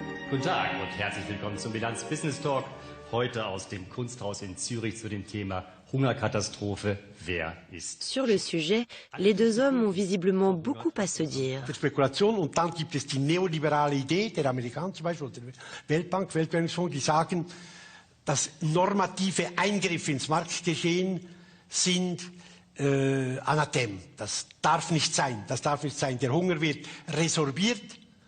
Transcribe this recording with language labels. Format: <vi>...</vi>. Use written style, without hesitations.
<de>Guten Tag und herzlich willkommen zum Bilanz Business Talk. Heute aus dem Kunsthaus in Zürich zu dem Thema Hungerkatastrophe, wer ist?</de> <fr>Sur le sujet, les deux hommes ont visiblement beaucoup à se dire.</fr> <de>Spekulation und dann gibt es die neoliberale Idee der Amerikaner zum Beispiel, der Weltbank, Weltwährungsfonds, die sagen, dass normative Eingriffe ins Marktgeschehen sind Anathem. Das darf nicht sein. Das darf nicht sein. Der Hunger wird resorbiert.</de>